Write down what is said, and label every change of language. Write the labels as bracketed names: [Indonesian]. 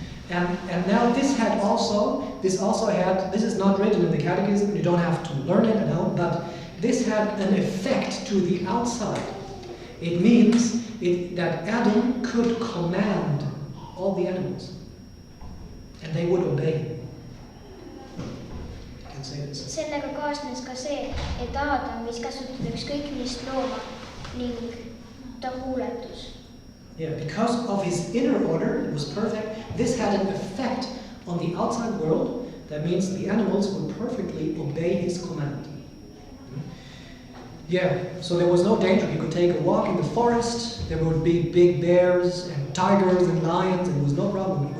[English] And now this is not written in the catechism, you don't have to learn it at home, but this had an effect to the outside. It means that Adam could command all the animals, and they would obey him. I can say this. [Estonian] Sellega kaasnes ka see, et Adam võis käsutada ükskõik millist looma ning ta kuuletus. [English] Yeah, because of his inner order, it was perfect. This had an effect on the outside world. That means the animals would perfectly obey his command. Yeah, so there was no danger. You could take a walk in the forest. There would be big bears and tigers and lions, and there was no problem.